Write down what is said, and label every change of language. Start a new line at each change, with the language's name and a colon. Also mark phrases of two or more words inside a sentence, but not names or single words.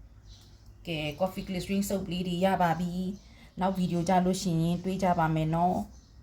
Burmese: ကဲ
English: coffee glycerin soap
Burmese: လေးတွေရပါပြီနောက်ဗီဒီယိုကြလို့ရှိရင်တွေးကြပါမယ်เนาะ